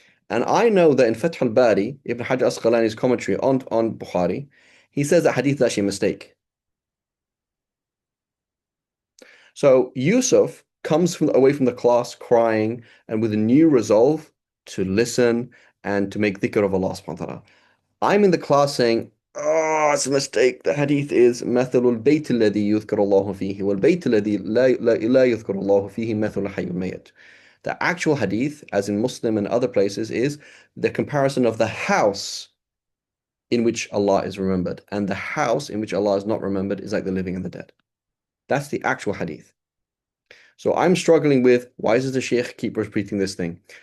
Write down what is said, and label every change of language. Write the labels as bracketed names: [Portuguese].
[English] And I know that in Fath al-Bari, Ibn Hajar Asqalani's commentary on Bukhari, he says that hadith is actually a mistake. So Yusuf comes away from the class crying and with a new resolve to listen and to make dhikr of Allah subhanahu wa ta'ala. I'm in the class saying, oh, it's a mistake. The hadith is [Arabic] مثل البيت الذي يذكر الله فيه والبيت الذي لا يذكر الله فيه مثل الحي والميت. [English] The actual hadith, as in Muslim and other places, is the comparison of the house in which Allah is remembered, and the house in which Allah is not remembered is like the living and the dead. That's the actual hadith. So I'm struggling with, why does the Sheikh keep repeating this thing?